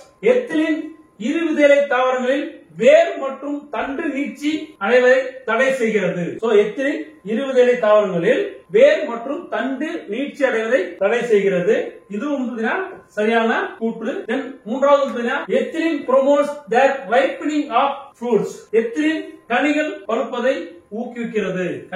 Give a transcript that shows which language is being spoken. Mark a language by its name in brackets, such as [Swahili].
[Tamil] ethylene இருவிதைலை தாவரங்களில் வேர் மற்றும் தண்டு நீட்சி அடைவதை தடை செய்கிறது. ethylene இருவிதைலை தாவரங்களில் வேர் மற்றும் தண்டு நீட்சி அடைவதை தடை செய்கிறது. இதுவும் சரியான கூற்று. மூன்றாவது [English] ethylene promotes the ripening of fruits. [Tamil] ethylene கனிகள் பழுப்பதை ஊக்குவிக்கிறது.